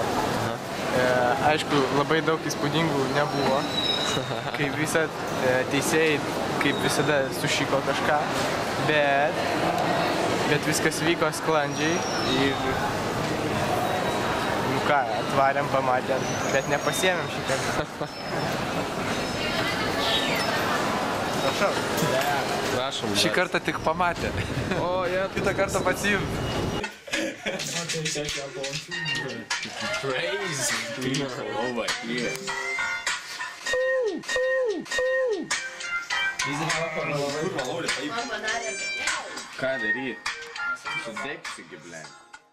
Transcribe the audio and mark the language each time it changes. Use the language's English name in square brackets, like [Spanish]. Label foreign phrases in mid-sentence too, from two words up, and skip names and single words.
[Lithuanian] Aišku, labai daug įspūdingų nebuvo, kaip visad teisėjai, kaip visada sušiko kažką, bet viskas vyko sklandžiai ir, nu ką, atvarėm, pamatėm, bet nepasiėmėm šį kartą. Prašau. Prašom. Šį kartą tik pamatė. O, jie. Kitą kartą pasiim. [English] Crazy people over here. [Lithuanian] Ką daryt? Sudegsi, gi, blė.